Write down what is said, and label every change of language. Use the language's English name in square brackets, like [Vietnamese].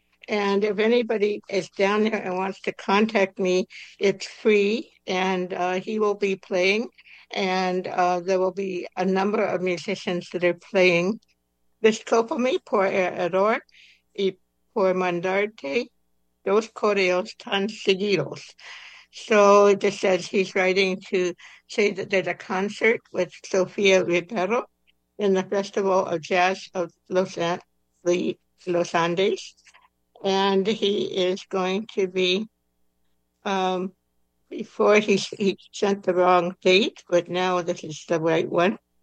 [English] And if anybody is down there and wants to contact me, it's free and he will be playing. And there will be a number of musicians that are playing. [Spanish] Discúlpame por el error y por mandarte dos correos tan seguidos. [English] So it just says he's writing to say that there's a concert with Sofía Rivero in the Festival of Jazz of Los Andes. And he is going to be, before he sent the wrong date, but now this is the right one.